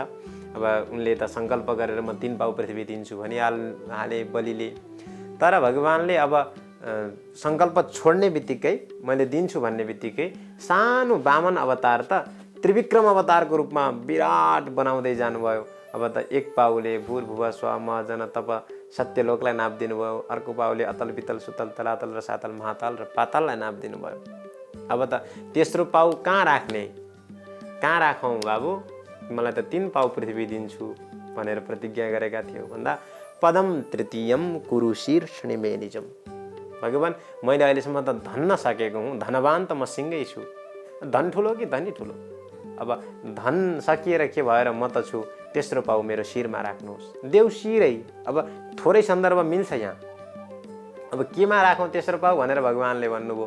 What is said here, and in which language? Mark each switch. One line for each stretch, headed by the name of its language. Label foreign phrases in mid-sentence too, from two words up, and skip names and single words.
Nepali: अब उनले त सङ्कल्प गरेर म 3 पाउ पृथ्वी दिन्छु भनिहाले बलिले। तर भगवानले अब सङ्कल्प छोड्ने बित्तिकै, मैले दिन्छु भन्ने बित्तिकै सानो वामन अवतार त त्रिविक्रम अवतारको रूपमा विराट बनाउँदै जानुभयो। अब त 1 पाउले भूर्भुवः स्वः मह जन तप सत्यलोकलाई नाप दिनुभयो, अर्को पाउले अतल वितल सुतल तलातल र सातल महातल र पाताललाई नाप दिनुभयो। अब त तेस्रो पाउ कहाँ राख्ने, कहाँ राखौँ बाबु, मलाई त 3 पाउ पृथ्वी दिन्छु भनेर प्रतिज्ञा गरेका थियो भन्दा
Sanskrit: पदम तृतीयम कुरु शीर्षणिमे निजम।
Nepali: भगवान् मैले अहिलेसम्म त धन्न सकेको हुँ, धनवान त म सिँगै छु। धन ठुलो कि धनी ठुलो, अब धन सकिएर के भएर म त छु, तेस्रो पाउ मेरो शिरमा राख्नुहोस्। देउशिरै, अब थोरै सन्दर्भ मिल्छ यहाँ। अब केमा राखौँ तेस्रो पाउ भनेर भगवान्ले भन्नुभयो।